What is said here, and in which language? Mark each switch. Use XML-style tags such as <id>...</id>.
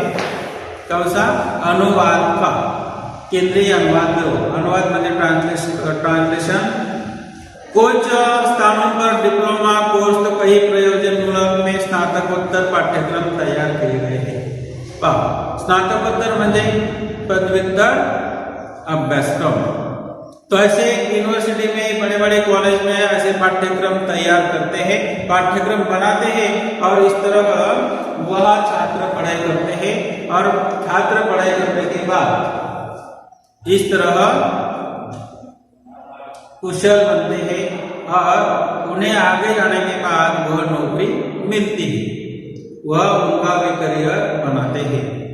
<hi>कौन सा? अनुवाद का। केंद्रीय अनुवाद ब्यूरो,</hi> <mr>अनुवाद म्हणजे ट्रांसलेशन।</mr> <hi>कुछ स्थानों पर डिप्लोमा कोर्स तो कई प्रयोजनमूलक में स्नातकोत्तर पाठ्यक्रम तैयार किए गए हैं।</hi> <mr>स्नातकोत्तर म्हणजे पदव्युत्तर अभ्यासक्रम।</mr> <hi>तो ऐसे यूनिवर्सिटी में, बड़े बड़े कॉलेज में ऐसे पाठ्यक्रम तैयार करते हैं, पाठ्यक्रम बनाते हैं और इस तरह वह छात्र पढ़ाई करते हैं और छात्र पढ़ाई करने के बाद इस तरह कुशल बनते हैं और उन्हें आगे जाने के बाद वह नौकरी मिलती है, वह उनका भी करियर बनाते हैं।</hi>